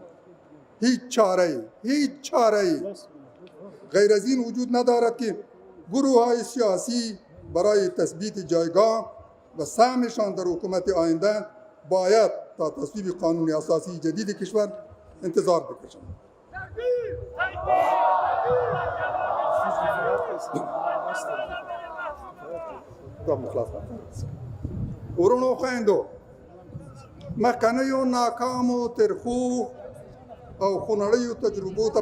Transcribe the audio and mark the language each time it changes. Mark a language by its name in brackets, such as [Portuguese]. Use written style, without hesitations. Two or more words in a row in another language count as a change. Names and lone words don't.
[Persian] هیچ چاره غیر از این وجود ندارد که گروه‌های سیاسی برای تثبیت جایگاه و سهمشان در حکومت آینده باید تا تصویب قانون اساسی جدید کشور انتظار بکشند. [Pashto] ورونو خویندو، مخکنیو ناکامو ترخو او خونړیو تجربو ته